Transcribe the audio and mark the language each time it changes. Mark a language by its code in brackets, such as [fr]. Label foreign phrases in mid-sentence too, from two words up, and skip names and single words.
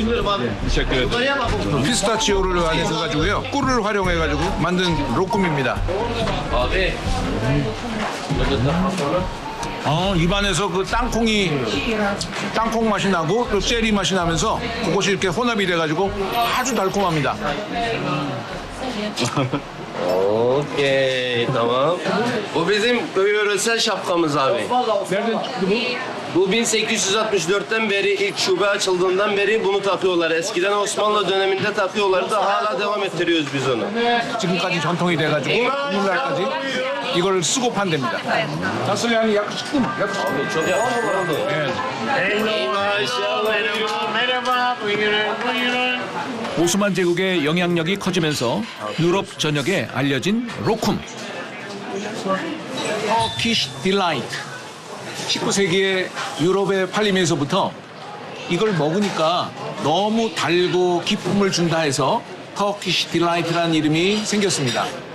[ko] 피스타치오를 안에서 꿀을 활용해가지고 만든 로쿰입니다. 입안에서 그 땅콩 맛이 나고 또 체리 맛이 나면서 그것이 이렇게 혼합이 돼가지고 아주 달콤합니다. [tr] Okey, tamam. Bu bizim yöresel şapkamız abi. Nereden çıktı bu? Bu 1864'ten beri ilk şube açıldığından beri bunu takıyorlar. Eskiden Osmanlı döneminde takıyorlardı. Hala devam ettiriyoruz biz onu. [ko] 지금까지 전통이 돼가지고 오늘날까지 이걸 쓰고 판답니다. [tr] 다슬량이 yakışıklı mı? Yakışıklı. Çok yakışıklı. Evet. Merhaba, buyurun. [ko] 오스만 제국의 영향력이 커지면서 유럽 전역에 알려진 로쿰. 터키시 딜라이트. 19세기에 유럽에 팔리면서부터 이걸 먹으니까 너무 달고 기쁨을 준다 해서 터키시 딜라이트라는 이름이 생겼습니다.